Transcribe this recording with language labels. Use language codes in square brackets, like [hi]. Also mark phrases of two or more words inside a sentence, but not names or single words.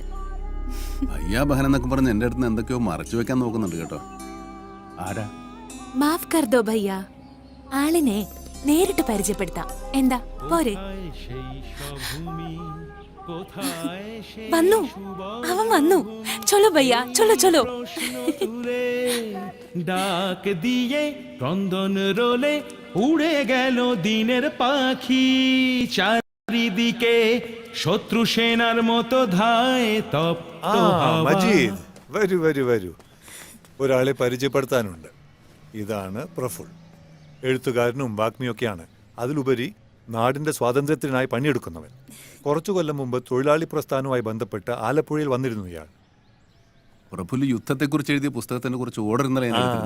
[hi] भैया बहन [ml] എന്നൊക്കെ പറഞ്ഞ് എന്റെ അടുത്ത് എന്തൊക്കെയോ മറച്ചു വെക്കാൻ നോക്കുന്നുണ്ട് കേട്ടോ. ആരാ? [hi] माफ़ कर दो भैया. [ml] ആളിനെ നേരിട്ട് പരിചയപ്പെടുത്താം. എന്താ പോരെ? വന്നു അവൻ വന്നു [hi] चलो भैया चलो चलो [bn] ডাক দিয়ে ক্রন্দন রোলে উড়ে গেল দিনের পাখি চারিদিকে শত্রু সেনার মতো ধায় তপ্ত হাওয়া। [ml] മജീദ് വരൂ വരൂ വരൂ. ഒരാളെ പരിചയപ്പെടുത്താനുണ്ട്. ഇതാണ് പ്രഫുൽ. എഴുത്തുകാരനും വാഗ്മിയൊക്കെയാണ്. അതിലുപരി നാടിന്റെ സ്വാതന്ത്ര്യത്തിനായി പണിയെടുക്കുന്നവൻ. കുറച്ചു കൊല്ലം മുമ്പ് തൊഴിലാളി പ്രസ്ഥാനവുമായി ബന്ധപ്പെട്ട് ആലപ്പുഴയിൽ വന്നിരുന്നു ഇയാൾ. പ്രഫുല്ല് യുദ്ധത്തെക്കുറിച്ച് എഴുതിയ പുസ്തകത്തിനെ കുറിച്ച് ഓർഡർ ഇന്നലെ ഞാൻ എടുത്തിരുന്നു.